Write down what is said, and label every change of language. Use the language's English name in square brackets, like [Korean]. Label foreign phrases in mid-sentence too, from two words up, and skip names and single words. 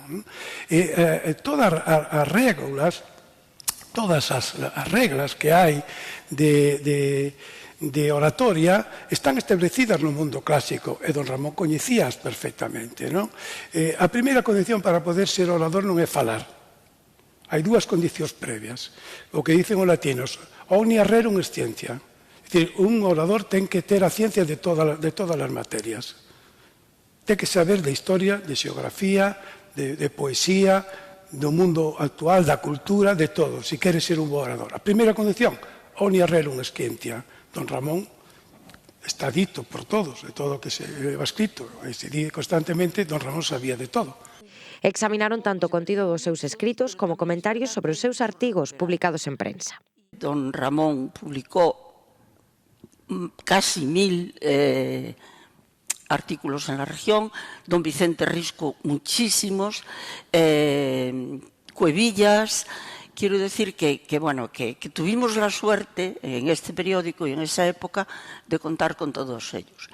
[Galician] E todas as reglas que hai de oratoria están establecidas no mundo clásico e don Ramón coñecías perfectamente. A primeira condición para poder ser orador non é falar. Hai dúas condicións previas. O que dicen os latinos, [Latin] omnia rerum est scientia. [Galician] É dicir, un orador ten que ter a ciencia de todas as materias. Ten que saber de historia, de xeografía, de poesía, do mundo actual, da cultura, de todo, se quere ser un bo orador. A primeira condición, [Latin] omnia rerum est scientia. [Galician] Don Ramón está dito por todos, de todo o que se va escrito, e se di constantemente, don Ramón sabía de todo. Examinaron tanto o contido dos seus escritos como comentarios sobre os seus artigos publicados en prensa. [Spanish] Don Ramón publicó casi 1000 artículos en la región, don Vicente Risco muchísimos, Cuevillas. Quiero decir que tuvimos la suerte en este periódico y en esa época de contar con todos ellos.